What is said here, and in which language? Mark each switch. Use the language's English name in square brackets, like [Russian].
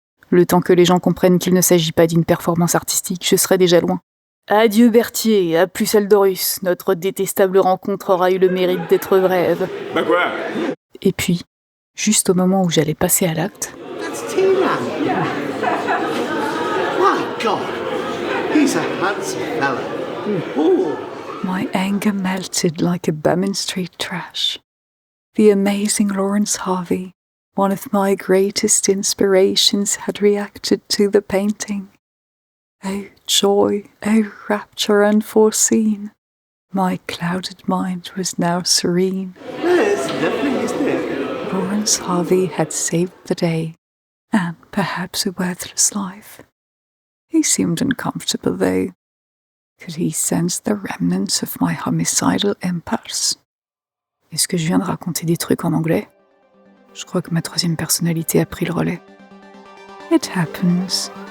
[French] Le temps que les gens comprennent qu'il ne s'agit pas d'une performance artistique, je serai déjà loin. Adieu Berthier, à plus Aldorus, notre détestable rencontre aura eu le mérite d'être brève. Bah quoi? Et puis, juste au moment où j'allais passer à l'acte... [English] That's Tina. My God, he's a handsome fella. Oh. My anger melted like a Bowman Street trash. The amazing Lawrence Harvey, one of my greatest inspirations, had reacted to the painting. Oh joy, oh rapture unforeseen. My clouded mind was now serene. It's lovely, isn't it? Lawrence Harvey had saved the day, and perhaps a worthless life. He seemed uncomfortable though. Could he sense the remnants of my homicidal impulse? [French] Est-ce que je viens de raconter des trucs en anglais? Je crois que ma troisième personnalité a pris le relais. [English] It happens.